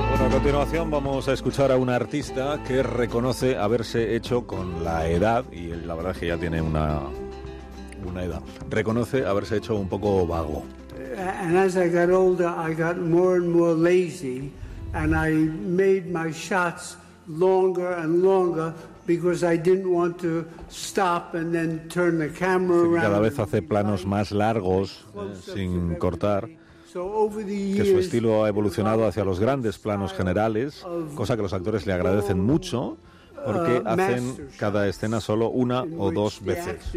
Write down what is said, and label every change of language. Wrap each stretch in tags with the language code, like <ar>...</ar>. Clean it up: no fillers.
<es>continuación vamos a escuchar a un artista que reconoce haberse hecho con la edad, y la verdad es que ya tiene una edad, reconoce haberse hecho un poco vago.</es> <en>And as I got older, I got more and more lazy, and I made my shots longer and longer because I didn't want to stop and then turn the camera around.</en> <es>Cada vez hace planos más largos sin cortar. Que su estilo ha evolucionado hacia los grandes planos generales, cosa que los actores le agradecen mucho, porque hacen cada escena solo una o dos veces.</es>